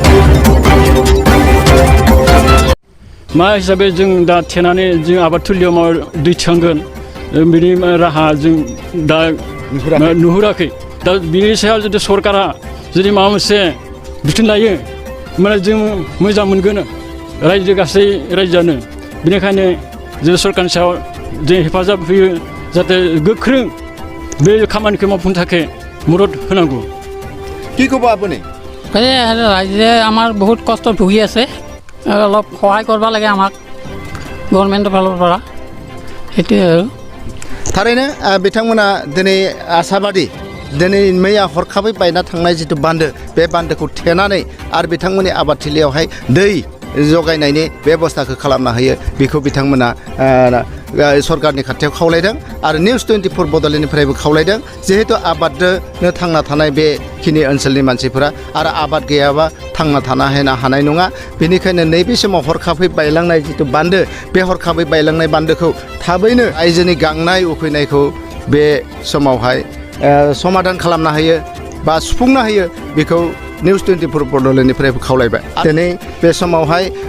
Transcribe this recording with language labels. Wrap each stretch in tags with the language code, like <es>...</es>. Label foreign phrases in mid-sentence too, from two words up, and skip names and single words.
<brx>मा हिसाबै जों दा थेनानै जों आबादथिलियाव मा दै थिखांगोन बिनि राहा जों दा नुहुराखै दा बिनि सायाव जुदि सरकारा जुदि माबा मोनसे बिथोन लायो माने जों मोजां मोनगोन गासै रायजोआनो बेनिखायनो जों सरकारनि सायाव जों हेफाजाब होयो जाहाथे गोख्रों बे खामानिखौ मावफुंनो थाखाय मदद होनांगौ</brx> <as>কি ক'ব আপুনি ৰাইজে আমাৰ বহুত কষ্ট ভুগি আছে অলপ সহায় কৰিব লাগে আমাক গভৰ্ণমেণ্টৰ ফালৰ পৰা সেইটোৱে আৰু</as> <brx>थारैनो बिथांमोना दिनै आसाबादि दिनै मैया हरखाबै बायना थांनाय जितु बान्दो बे बान्दोखौ थेनानै आरो बिथांमोननि आबादथिलियावहाय दै जगायनायनि बेबस्थाखौ खालामना होयो बेखौ बिथांमोना सरकारनि खाथियाव खावलायदों आरो निउज 24 बड'लेण्डनिफ्रायबो खावलायदों जिहेतु आबादनो थांना थानाय बेखिनि ओनसोलनि मानसिफोरा आरो आबाद गैयाबा थांना थानो हानाय नङा बेनिखायनो नैबे समाव हरखाबै बायलांनाय जितु बान्दो बे हरखाबै बायलांनाय बान्दोखौ थाबैनो रायजोनि गांनाय उखैनायखौ बे समावहाय समाधान खालामना होयो बा सुफुंना होयो बेखौ निउज 24 बड'लेण्डनिफ्रायबो खावलायबाय दिनै बे समावहाय</brx>